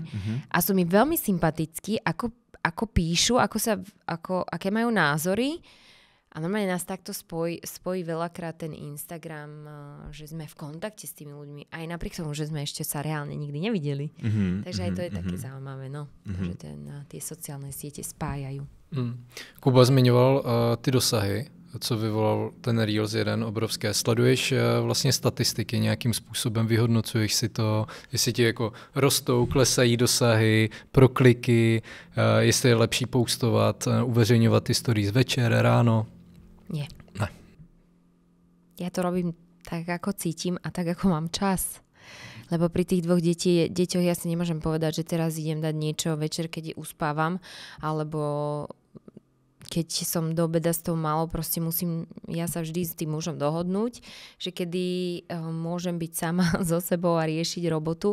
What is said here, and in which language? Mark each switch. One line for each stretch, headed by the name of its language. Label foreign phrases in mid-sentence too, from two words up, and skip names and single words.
Slovak: A sú mi veľmi sympatickí, ako píšu, aké majú názory. A normálne nás takto spojí veľakrát ten Instagram, že sme v kontakte s tými ľuďmi. Aj napriek tomu, že sme ešte sa reálne nikdy nevideli. Takže aj to je také zaujímavé, no. Že tie sociálne siete spájajú.
Czech: Kuba zmiňoval ty dosahy, co vyvolal ten Reels jeden obrovské. Sleduješ vlastně statistiky nějakým způsobem, vyhodnocuješ si to, jestli ti jako rostou, klesají dosahy, prokliky, jestli je lepší postovat, uveřejňovat ty stories večer, ráno?
Slovak: Nie.
Czech: Ne.
Slovak: Ja to robím tak, ako cítim a tak, ako mám čas. Lebo pri tých dvoch deťoch ja si nemôžem povedať, že teraz idem dať niečo večer, keď uspávam, alebo keď som do obeda s tou malou, proste musím ja sa vždy s tým mužom dohodnúť, že kedy môžem byť sama so sebou a riešiť robotu.